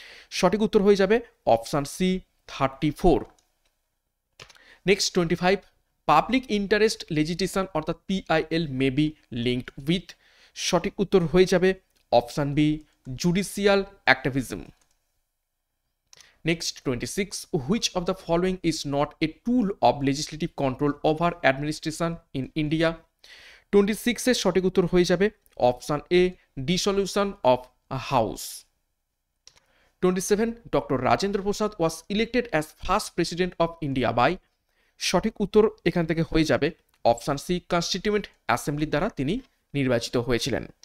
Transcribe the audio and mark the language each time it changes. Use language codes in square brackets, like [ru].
[bn] সঠিক উত্তর হয়ে যাবে option C, [en] 34। Next 25, public interest legislation অর্থাৎ PIL may be linked with? [bn] সঠিক উত্তর হয়ে যাবে option B, judicial activism. [en] Next 26, which of the following is not a tool of legislative control over administration in India? [bn] 26 এর সঠিক উত্তর হয়ে যাবে option A, dissolution of house. [en] 27, doctor Rajendra Prasad was elected as first president of India by? [bn] সঠিক উত্তর এখান থেকে হয়ে যাবে অপশান সি, কনস্টিটিউয়েন্ট অ্যাসেম্বলির দ্বারা তিনি নির্বাচিত হয়েছিলেন।